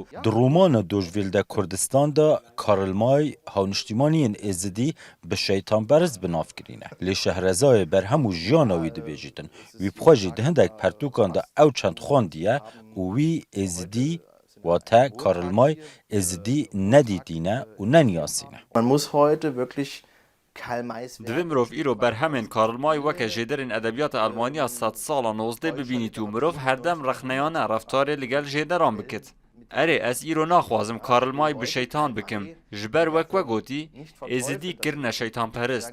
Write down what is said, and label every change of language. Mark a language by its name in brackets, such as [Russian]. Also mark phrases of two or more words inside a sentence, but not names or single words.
[Kurdish] Di romana Dojvil de Kurdistan da Karl May hawniştimaniyên êzidî bi şeytanperist bi nav kirîne. Lê Şehrezayê berhem û jiyana wî dibêjîtin. Wî bixwe jî di hindek pertûkan de ew çend xwandiye û wî êzidî wate Karl May êzidî nedîtîne û neniyasîne. [German] Man muss heute wirklich Karl Mays [Kurdish] Divê mirov îro berhemên Karl May weke jêderên edebiyata Almanya 100 sala 19 bibînît û mirov herdem rexneyane reftarê li gel jêderan bikit. Erê ez îro naxwazim Karl May bi şeytan bikim. Ji ber wek we gotî, êzidî kirine şeytanperist.